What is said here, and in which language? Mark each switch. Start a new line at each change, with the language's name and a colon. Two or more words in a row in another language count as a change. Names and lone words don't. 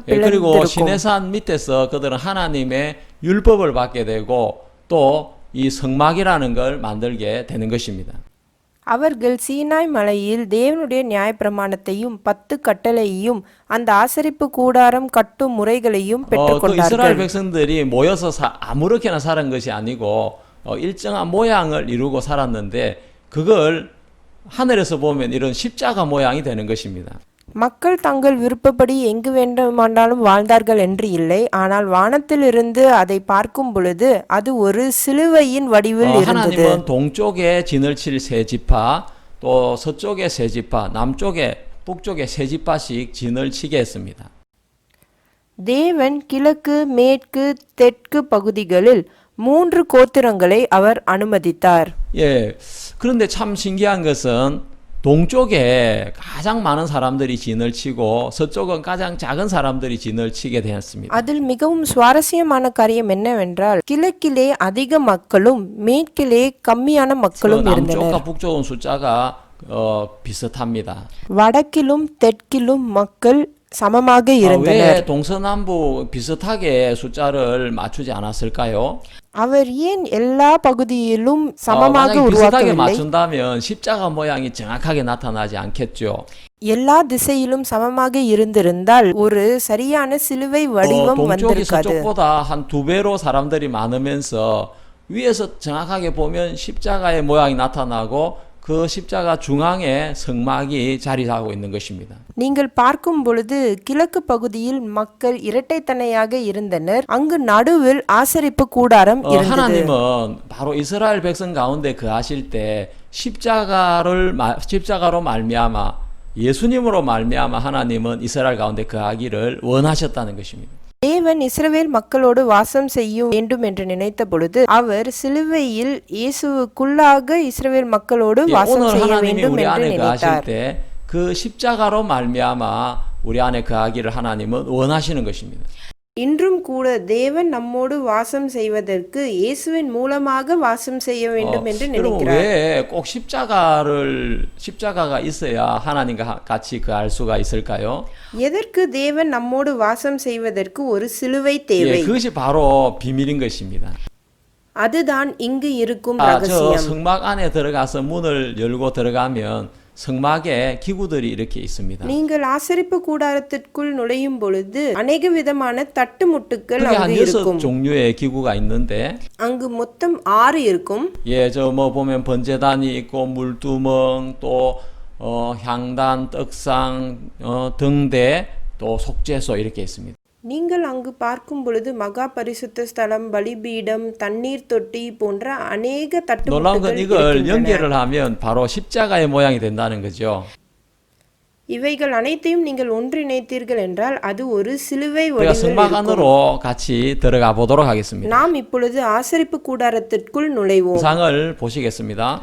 Korean: 그리고
Tamil: பிளந்திருக்கும்.
Korean: 시내산 밑에서 그들은 하나님의 율법을 받게 되고 또 이 성막이라는 걸 만들게 되는 것입니다.
Tamil: அவர்கள் சீனாய் மலையில் தேவனுடைய நியாயப்பிரமாணத்தையும் 10 கட்டளையையும் அந்த ஆசரிப்பு கூடாரம் கட்டும் முறைகளையும்
Korean: 그
Tamil: பெற்றுக்கொண்டார்கள்.
Korean: 이스라엘 백성들이 모여서 아무렇게나 사는 것이 아니고 일정한 모양을 이루고 살았는데 그걸 하늘에서 보면 이런 십자가 모양이 되는 것입니다.
Tamil: மக்கள் தங்கள் விருப்பப்படி எங்கு வேண்டுமானாலும் வாழ்ந்தார்கள் என்று இல்லை, ஆனால் வானத்திலிருந்து அதை பார்க்கும் பொழுது அது ஒரு சிலுவையின் வடிவில் இருந்தது.
Korean: 하나님은 동쪽에 진을 칠 세 지파, 또 서쪽에 세 지파, 남쪽에 북쪽에 세 지파씩 진을 치게 했습니다.
Tamil: தேவன் கிழக்கு மேற்கு தெற்கு பகுதிகளில் 3 கோத்திரங்களை அவர் அனுமதித்தார்.
Korean: 예, 그런데 참 신기한 것은 동쪽에 가장 많은 사람들이 진을 치고 서쪽은 가장 작은 사람들이 진을 치게 되었습니다.
Tamil: அதில் மிகவும் சுவாரஸ்யமான காரியம் என்னவென்றால் கிழக்கிலே அதிக மக்களும் மேற்கிலே கம்மியான மக்களும் இருந்தனர்.
Korean: 남쪽과 북쪽은 숫자가 비슷합니다.
Tamil: வடக்கிலும் தெற்கிலும் மக்கள் சமமாக இருந்தனர்.
Korean: 왜 동서남북 비슷하게 숫자를 맞추지 않았을까요?
Tamil: அவர் ஏன் எல்லா பகுதியிலும் சமமாக
Korean: 만약에 비슷하게
Tamil: உருவாக்கவில்லை?
Korean: 맞춘다면 십자가 모양이 정확하게 나타나지 않겠죠.
Tamil: எல்லா திசையிலும் சமமாக இருந்திருந்தால் ஒரு சரியான சிலுவை வடிவம்
Korean: 동쪽이
Tamil: வந்திருக்காது.
Korean: 서쪽보다 한 2배로 사람들이 많으면서 위에서 정확하게 보면 십자가의 모양이 나타나고 그 십자가 중앙에 성막이 자리하고 있는 것입니다.
Tamil: நீங்கள் பார்க்கும் பொழுது கிழக்கு பகுதியில் மக்கள் இரட்டைத்தனையாக இருந்தனர். அங்கு நடுவில் ஆசரிப்பு கூடாரம் இருந்தது.
Korean: 하나님은 바로 이스라엘 백성 가운데 거하실 때 십자가로 말미암아 예수님으로 말미암아 하나님은 이스라엘 가운데 거하기를 원하셨다는 것입니다.
Tamil: தேவன் இஸ்ரவேல் மக்களோடு வாசம் செய்ய வேண்டும் என்று நினைத்த பொழுது அவர் சிலுவையில் இயேசுவுக்குள்ளாக இஸ்ரவேல் மக்களோடு வாசம்
Korean: 오늘
Tamil: செய்ய
Korean: 하나님이
Tamil: வேண்டும்
Korean: 우리
Tamil: என்று
Korean: 안에 거하실
Tamil: நினைத்தார்.
Korean: 때 그 십자가로 말미암아 우리 안에 거하기를 하나님은 원하시는 것입니다.
Tamil: இன்றும் கூட தேவன் நம்மோடு வாசம் செய்வதற்கு இயேசுவின் மூலமாக வாசம் செய்ய வேண்டும் என்று
Korean: 여러분
Tamil: நினைக்கிறார்.
Korean: 왜 꼭 십자가가 있어야 하나님과 같이 거할 수가 있을까요?
Tamil: எதற்கு தேவன் நம்மோடு வாசம் செய்வதற்கு ஒரு சிலுவை தேவை?
Korean: 그것이 바로 비밀인 것입니다.
Tamil: அதுதான் இங்கு இருக்கும்
Korean: 저
Tamil: ரகசியம்.
Korean: 성막 안에 들어가서 문을 열고 들어가면 성막에 기구들이 이렇게 있습니다.
Tamil: நீங்கள் ஆசரிப்பு கூடாரத்திற்குள் நுழையும் பொழுது அநேக விதமான தட்டுமுட்டுகள்
Korean: 그게 한
Tamil: அங்கு 6 இருக்கும்.
Korean: 종류의 기구가 있는데
Tamil: அங்கு மொத்தம் 6 இருக்கும்.
Korean: 저 뭐 보면 번제단이 있고 물두멍 또 향단, 떡상, 등대 또 속죄소 이렇게 있습니다.
Tamil: நீங்கள் அங்கு பார்க்கும் பொழுது மகா பரிசுத்த ஸ்தலம், பலிபீடம், தண்ணீர் தொட்டி போன்ற அநேக
Korean: 놀라운 건
Tamil: தட்டுமுட்டுகள்
Korean: 이걸
Tamil: இருக்கின்றன.
Korean: 연결을 하면 바로 십자가의 모양이 된다는 거죠.
Tamil: இவைகள் அனைத்தையும் நீங்கள் ஒன்றிணைத்தீர்கள் என்றால் அது ஒரு சிலுவை
Korean: 우리가
Tamil: வடிவில்
Korean: 성막
Tamil: இருக்கும்.
Korean: 안으로 같이 들어가 보도록 하겠습니다.
Tamil: நாம் இப்பொழுது ஆசரிப்பு கூடாரத்திற்குள் நுழைவோம்.
Korean: 영상을 보시겠습니다.